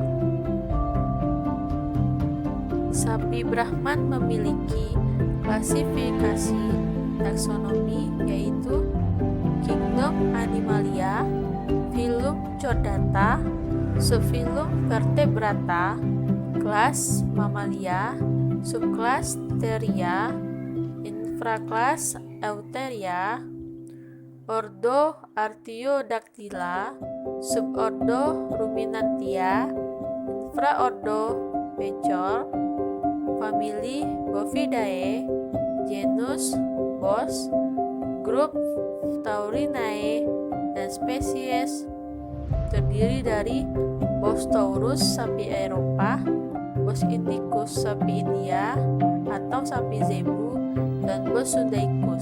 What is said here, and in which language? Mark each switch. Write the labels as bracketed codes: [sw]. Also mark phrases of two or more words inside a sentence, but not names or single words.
[id] Sapi Brahman memiliki klasifikasi taksonomi yaitu Kingdom Animalia, Phylum Chordata, Subphylum Vertebrata, kelas Mammalia, subkelas Theria, infrakelas Eutheria, ordo Artiodactyla, subordo Ruminantia, infraordo Pechor, famili Bovidae, genus Bos, grup Taurinae, dan spesies terdiri dari Bos taurus sapi Eropa, Bos indicus sapi India atau sapi zebu, dan Bos sundaicus.